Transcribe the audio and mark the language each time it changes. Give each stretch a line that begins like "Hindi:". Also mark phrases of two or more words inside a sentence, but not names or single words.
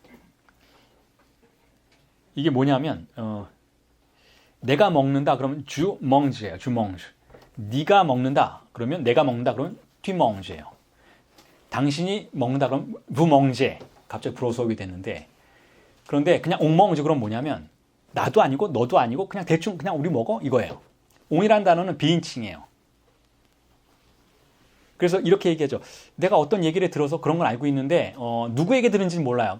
Korean: 이게 뭐냐면 내가 먹는다 그러면
French: tu mange
Korean: 예요.
French: tu mange.
Korean: 네가 먹는다 그러면 내가 먹는다 그러면
French: tu mange
Korean: 예요. 당신이 먹는다 그러면
French: vous mangez.
Korean: 갑자기 불어 수업이 됐는데 그런데 그냥
French: on mange
Korean: 그럼 뭐냐면 나도 아니고 너도 아니고 그냥 대충 그냥 우리 먹어 이거예요. 옹이라는 단어는 비인칭이에요. 그래서 이렇게 얘기하죠. 내가 어떤 얘기를 들어서 그런 걸 알고 있는데 누구에게 들은지는 몰라요.